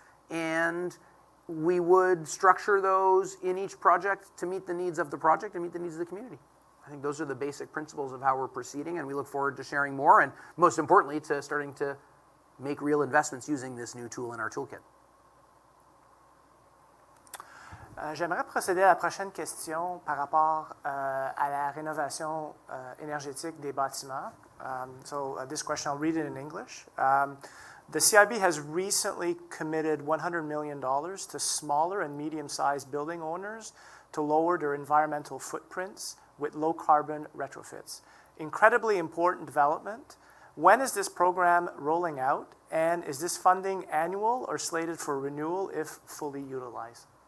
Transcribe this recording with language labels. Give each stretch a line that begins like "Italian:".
English: And we would structure those in each project to meet the needs of the project and meet the needs of the community. I think those are the basic principles of how we're proceeding, and we look forward to sharing more and, most importantly, to starting to make real investments using this new tool in our toolkit.
French: J'aimerais procéder à la prochaine question par rapport à la rénovation énergétique des bâtiments.
English: So this question, I'll read it in English. The CIB has recently committed $100 million to smaller and medium-sized building owners to lower their environmental footprints with low-carbon retrofits. Incredibly important development. When is this program rolling out, and is this funding annual or slated for renewal if fully utilized?